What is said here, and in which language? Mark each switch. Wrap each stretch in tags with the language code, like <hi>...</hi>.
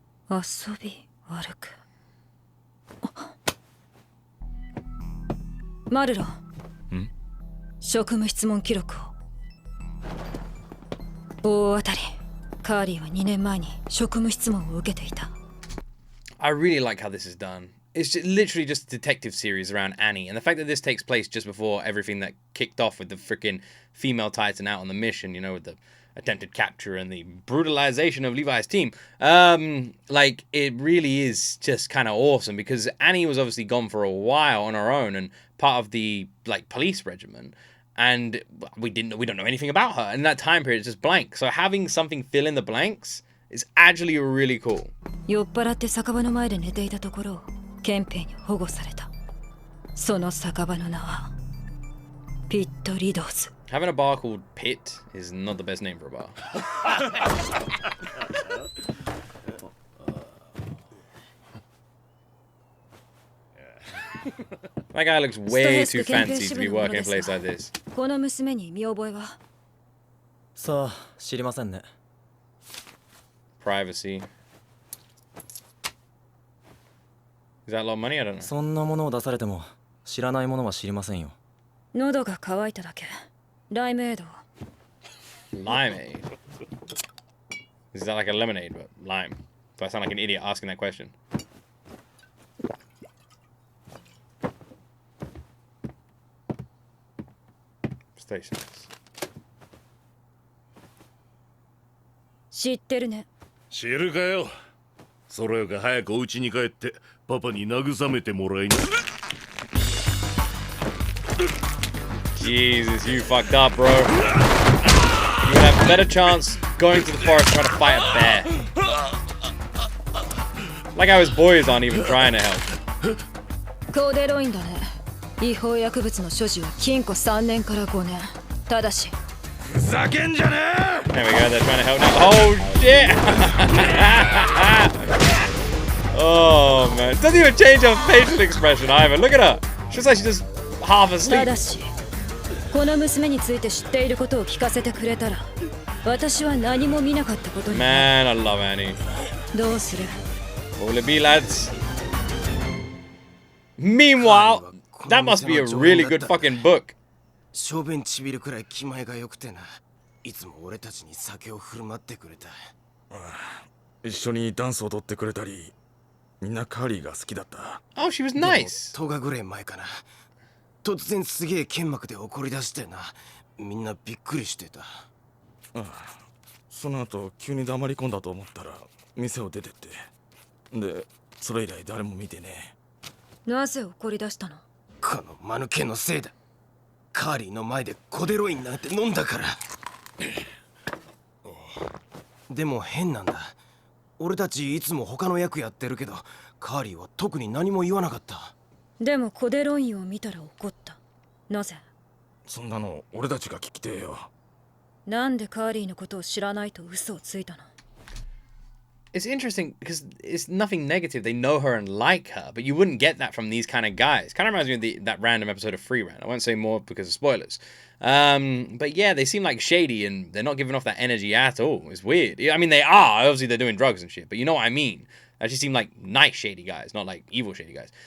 <ja>遊び歩く。マルロン。職務質問記録を。大当たり。カーリーは2年前に職務質問を受けていた。</ja> <en>I really like how this is done. It's literally just a detective series around Annie, and the fact that this takes place just before everything that kicked off with the freaking female Titan out on the mission, you know, with the attempted capture and the brutalization of Levi's team. Like, it really is just kind of awesome because Annie was obviously gone for a while on her own and part of the, like, police regiment. And we don't know anything about her. And that time period is just blank. So having something fill in the blanks is actually really cool.</en> <ja>酔っ払って酒場の前で寝ていたところを憲兵に保護された。その酒場の名はピット・リドーズ。</ja> <en>Having a bar called Pit is not the best name for a bar. That guy looks way too fancy to be working in a place like this.</en> <ja>この娘に見覚えは？さあ、知りませんね。</ja> <en>Privacy. Is that a lot of money? I don't know.</en> <ja>そんなものを出されても知らないものは知りませんよ。喉が渇いただけ。ライムエード。</ja> <en>Limeade. Is that like a lemonade, but lime? Do I sound like an idiot asking that question? Stations.</en> <ja>知ってるね。知るかよ。それよか早くお家に帰ってパパに慰めてもらいな。</ja> <en>Jesus, you fucked up, bro. You would have a better chance going to the forest trying to fight a bear. Like how his boys aren't even trying to help.</en> <ja>コーデロインだね。違法薬物の所持は禁錮3年から5年。ただしふざけんじゃねえ。</ja> <en>There we go, they're trying to help now. Oh shit! Oh man. Doesn't even change her facial expression either. Look at her. She looks like she's just half</en> <ja>た</ja> <en>asleep.</en> <ja>だしこの娘について知っていることを聞かせてくれたら私は何も見なかったことにな</ja> <en>Man, I love Annie.</en> <ja>る。どうする？</ja> <en>Will it be, lads? Meanwhile, that must be a really good fucking book.</en> <ja>小便ちびるくらい気前が良くてな。いつも俺たちに酒を振る舞ってくれた。一緒にダンスを踊ってくれたり、みんなカーリーが好きだった。</ja> <en>Oh, she was nice.</en> <ja>10日ぐらい前かな。突然すげえ剣幕で怒り出してな。みんなびっくりしてた。その後急に黙り込んだと思ったら店を出てって。で、それ以来誰も見てねえ。なぜ怒り出したの？この間抜けのせいだ。カーリーの前でコデロインなんて飲んだから。でも変なんだ。俺たちいつも他の役やってるけど、カーリーは特に何も言わなかった。でもコデロインを見たら怒った。なぜ？そんなの俺たちが聞きてえよ。なんでカーリーのことを知らないと嘘をついたの？</ja> <en>It's interesting because it's nothing negative. They know her and like her, but you wouldn't get that from these kind of guys. Kind of reminds me of that random episode of Free Run. I won't say more because of spoilers. But yeah, they seem like shady and they're not giving off that energy at all. It's weird. I mean, they are. Obviously, they're doing drugs and shit, but you know what I mean. They actually seem like nice shady guys, not like evil shady guys.</en>